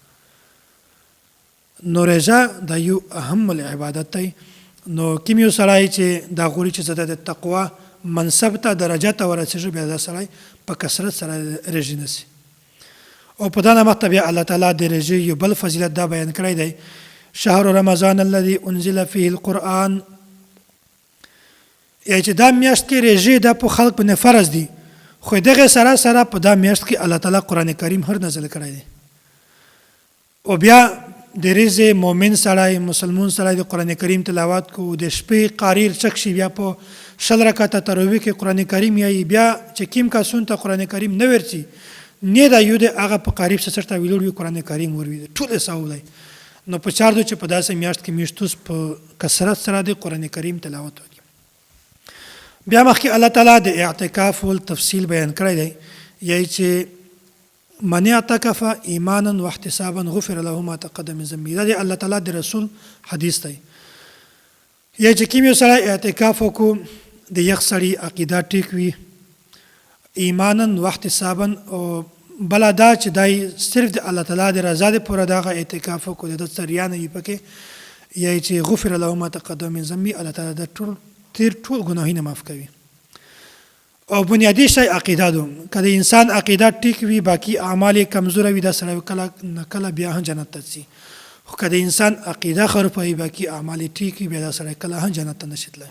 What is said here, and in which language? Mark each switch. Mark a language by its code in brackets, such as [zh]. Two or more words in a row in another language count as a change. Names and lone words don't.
[ps] نو روژه دا یو [ar] اهم العبادت [ps] دی. نو کوم یو سړی چې دا غواړي چې زه د تقوا منصب ته درجه ته ورسېږي بیا دا سړی په کثرت سره روژې نیسي. او په دا نامه بیا الله تعالی د روژې یو بل فضیلت دا بیان کړی دی: [ar] شهر رمضان الذي انزل فيه القرآن. [ps] یعنې چې دا میاشت کې روژې دا په خلق باندې فرض دي خو دغه سره سره په دا میاشت کې الله تعالی قرآن کریم هر نازل کړی دی. او بیا د ورځې مؤمن سړی مسلمان سړی د قرآن کریم تلاوت کو د شپې قاریر چک شي بیا په 20 رکعته تراویح کې قرآن کریم یایي بیا چې کوم کسون ته قرآن کریم نه ورسي نه دا یو د هغه په قریب سره ته ویلوړ وي قرآن کریم وروي ټول ثواب دی. نو په چار دو چې په داسې میاشت کې میشتوس په کثرت سره د قرآن کریم تلاوت وکړي. بیا مخکې الله تعالی د اعتکاف ول تفصیل بیان کړی دی. یعنې چې [ar] من اعتکف ایمانا واحتسابا غفر له ما تقدم من ذنبه. [ps] دا د الله تعالی د رسول حدیث دی. یعنې چې کوم یو سړی اعتکاف وکړو د یخ سړي عقیده ټیک وي [ar] ایمانا واحتسابا [ps] او بله دا چې دای صرف د الله تعالی د رضا دپاره دغه اعتکاف وکړو د ده څه ریا نه وي پکې یعنې چې [ar] غفر له ما تقدم من ذنبه [ps] الله تعالی د ټول ګناهونه معاف کوي. او بنیادی شی عقیده ده. که د انسان عقیده ټیک وي باقي اعمال یې کمزوره وي دا سړی کله نه کله بیا هم جنت ته ځي. خو که د انسان عقیده خرابه وي باقي اعمال یې ټیک وي بیا دا سړی کله هم جنت ته نشي تللی.